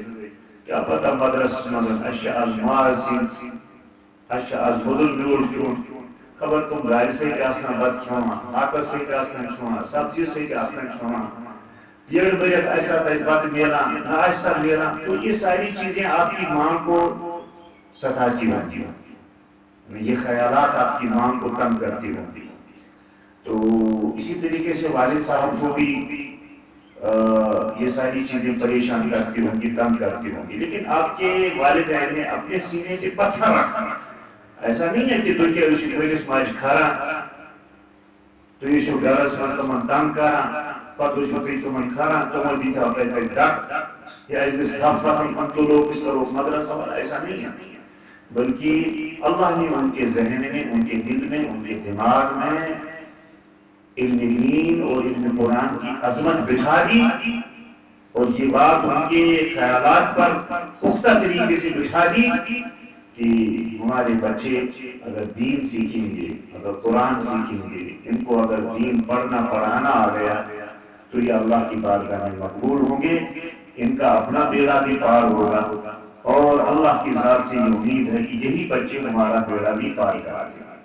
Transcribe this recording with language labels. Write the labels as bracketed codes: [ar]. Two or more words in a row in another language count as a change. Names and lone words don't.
[ks] کیا پتہ مدرسس منٛز اَسہِ چھِ آز ماز سِنۍ، اَسہِ چھِ آز موٚدُر میوٗٹھ کھیوٚن، خبر تِم دالہِ سۭتۍ آسنا بتہٕ کھٮ۪وان، ہاکس سۭتۍ آسنا کھٮ۪وان، سبزی سۭتۍ آسنا کھٮ۪وان، ڈیڑھ بٔرِتھ آسہِ تَتہِ بتہٕ میلان، نہ آسہِ سا میلان. [ur] تو یہ ساری چیزیں آپ کی ماں کو ستاتی ہوتی ہیں، یہ خیالات آپ کی ماں کو تنگ کرتی ہوتی ہیں. تو اسی طریقے سے والد صاحب کو بھی یہ ساری چیزیں پریشان کرتی ہوں گی، تنگ کرتی ہوں گی، لیکن آپ کے والدین نے اپنے سینے پہ پتھر رکھا. ایسا نہیں ہے کہ [ks] تُہۍ کیٛاہ ٲسِو پنٕنِس ماجہِ کھاران، تُہۍ ٲسِو گرس منٛز تِمن تنگ کران، پتہٕ ٲسِو تُہۍ تِمن کھاران، تِمو دِتہو تۄہہِ تتہِ ڈکھ یا أسۍ گٔژھۍ تھپھ وتھٕنۍ، [ur] ہم تو لوگ [ks] أسۍ کروکھ [ur] مدرسہ والا. ایسا نہیں ہے، بلکہ اللہ نے ان کے ذہن میں، ان کے دل میں، ان کے دماغ میں علم دین اور علم قرآن کی عظمت بٹھا دی اور یہ بات ان کے خیالات پر پختہ طریقے سے بٹھا دی کہ ہمارے بچے اگر دین سیکھیں گے، اگر قرآن سیکھیں گے، ان کو اگر دین پڑھنا پڑھانا آ گیا تو یہ اللہ کی بارگاہ میں مقبول ہوں گے، ان کا اپنا بیڑا بھی پار ہوگا اور اللہ کی ذات سے یہ امید ہے کہ یہی بچے ہمارا بیڑا بھی پار کرا دیں.